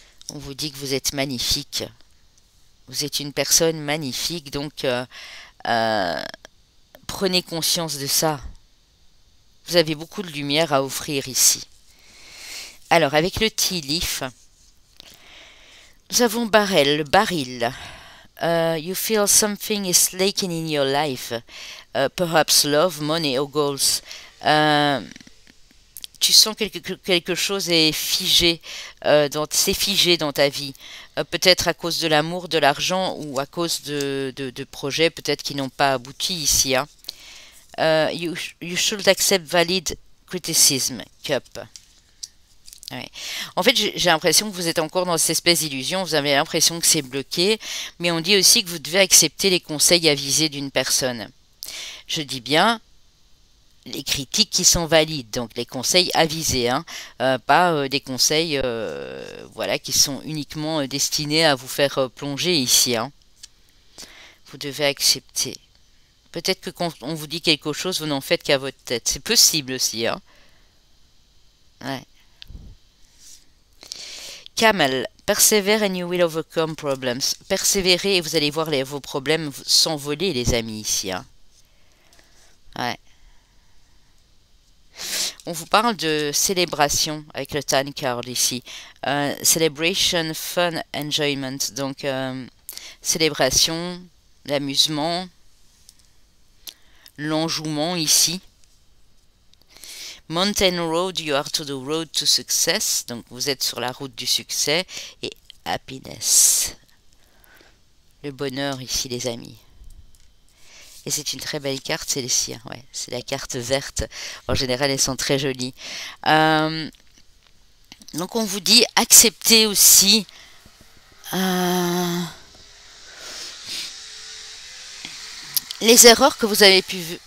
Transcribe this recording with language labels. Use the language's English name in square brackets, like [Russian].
[French] On vous dit que vous êtes magnifique. Vous êtes une personne magnifique, donc prenez conscience de ça. Vous avez beaucoup de lumière à offrir ici. Alors, avec le tea leaf, nous avons le baril. [English] You feel something is lacking in your life. Perhaps love, money or goals. [French] Tu sens quelque chose est figé, c'est figé dans ta vie. Peut-être à cause de l'amour, de l'argent ou à cause de projets peut-être qui n'ont pas abouti ici. Hein. [English] You should accept valid criticism, Cup. [French] Ouais. En fait, j'ai l'impression que vous êtes encore dans cette espèce d'illusion, vous avez l'impression que c'est bloqué, mais on dit aussi que vous devez accepter les conseils avisés d'une personne. Je dis bien les critiques qui sont valides, donc les conseils avisés, hein, pas des conseils voilà, qui sont uniquement destinés à vous faire plonger ici. Hein. Vous devez accepter. Peut-être que quand on vous dit quelque chose, vous n'en faites qu'à votre tête. C'est possible aussi. Hein. Ouais. [English] Camel, persévère and you will overcome problems. [French] Persévérez et vous allez voir vos problèmes s'envoler, les amis, ici. Hein. Ouais. On vous parle de célébration avec le Tan card ici. [English] Celebration, fun, enjoyment. [French] Donc, célébration, l'amusement, l'enjouement ici. [English] Mountain Road, you are to the road to success. [French] Donc, vous êtes sur la route du succès. Et happiness. Le bonheur ici, les amis. Et c'est une très belle carte, celle-ci. Ouais, c'est la carte verte. En général, elles sont très jolies. Donc, on vous dit acceptez aussi les erreurs que vous avez pu...